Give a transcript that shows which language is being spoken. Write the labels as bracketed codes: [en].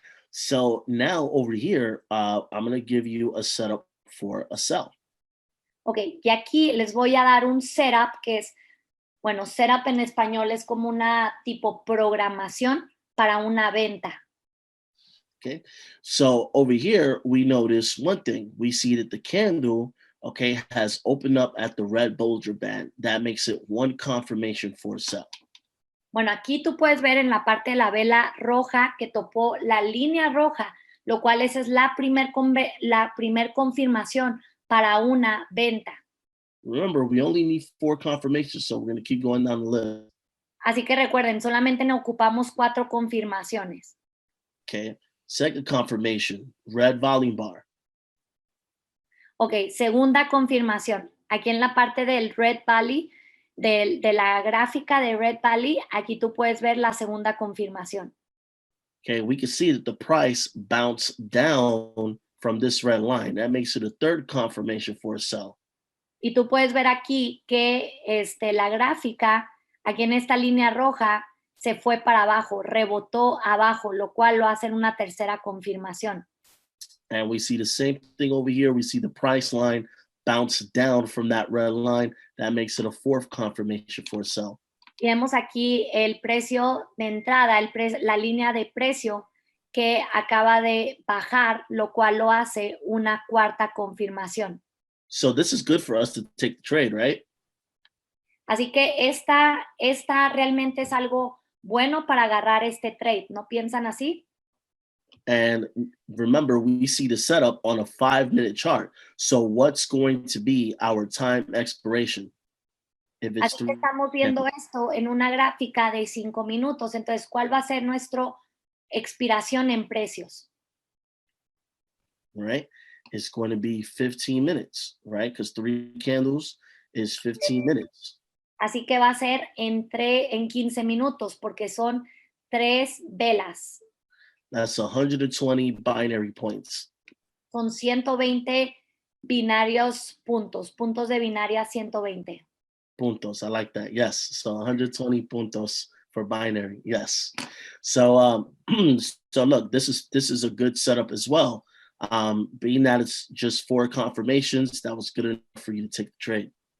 [en] So now over here, I'm going to give you a setup for a sell. [es] Ok, y aquí les voy a dar un setup que es, bueno, setup en español es como una tipo programación para una venta. [en] Okay. So over here, we notice one thing. We see that the candle, okay, has opened up at the red Bollinger Band. That makes it one confirmation for a sell. [es] Bueno, aquí tú puedes ver en la parte de la vela roja que topó la línea roja, lo cual esa es la primer confirmación para una venta. [en] Remember, we only need 4 confirmations, so we're going to keep going down the list. [es] Así que recuerden, solamente nos ocupamos 4 confirmaciones. [en] Okay. Second confirmation, red volume bar. [es] Ok, segunda confirmación. Aquí en la parte del Red Valley, de la gráfica de Red Valley, aquí tú puedes ver la segunda confirmación. [en] Okay, we can see that the price bounced down from this red line. That makes it a third confirmation for a sell. [es] Y tú puedes ver aquí que la gráfica, aquí en esta línea roja, se fue para abajo, rebotó abajo, lo cual lo hace en una tercera confirmación. [en] And we see the same thing over here. We see the price line bounce down from that red line. That makes it a fourth confirmation for a sell. [es] Y vemos aquí el precio de entrada, la línea de precio que acaba de bajar, lo cual lo hace una cuarta confirmación. [en] So this is good for us to take the trade, right? [es] Así que esta realmente es algo bueno para agarrar este trade, ¿no piensan así? [en] And remember, we see the setup on a 5-minute chart. So what's going to be our time expiration? If it's [es] Así que estamos viendo esto en una gráfica de 5 minutos. Entonces, ¿cuál va a ser nuestra expiración en precios? [en] right? It's going to be 15 minutes, right? Because 3 candles is 15 minutes. [es] Así que va a ser en 15 minutos porque son 3 velas. [en] That's 120 binary points. [es] Son 120 binarios puntos de binaria 120. [en] Puntos, I like that. Yes, so 120 puntos for binary. Yes. So so look, this is a good setup as well. Being that it's just 4 confirmations, that was good enough for you to take the trade.